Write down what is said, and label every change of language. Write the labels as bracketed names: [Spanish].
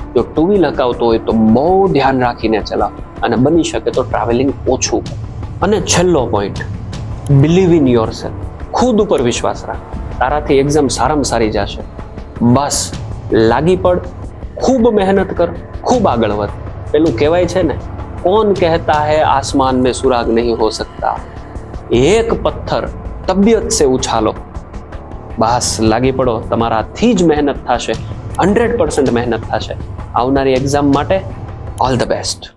[Gujarati] જો 2 વ્હીલ હકાવતો હોય તો બહુ ધ્યાન રાખીને ચલાવ અને બની શકે તો ટ્રાવેલિંગ ઓછું. અને છેલ્લો પોઈન્ટ, [English] Believe in yourself. [Gujarati] ખુદ ઉપર વિશ્વાસ રાખ. તારાથી એક્ઝામ સારામાં સારી જશે. બસ લાગી પડ, ખૂબ મહેનત કર, ખૂબ આગળ વધ. પેલું કહેવાય છે ને, [Hindi] कौन कहता है आसमान में सुराग नहीं हो सकता, एक पत्थर तबियत से उछालो. [Gujarati] બસ લાગી પડો, તમારાથી જ મહેનત થશે, 100% મહેનત થશે. આવનારી એક્ઝામ માટે ઓલ ધ બેસ્ટ.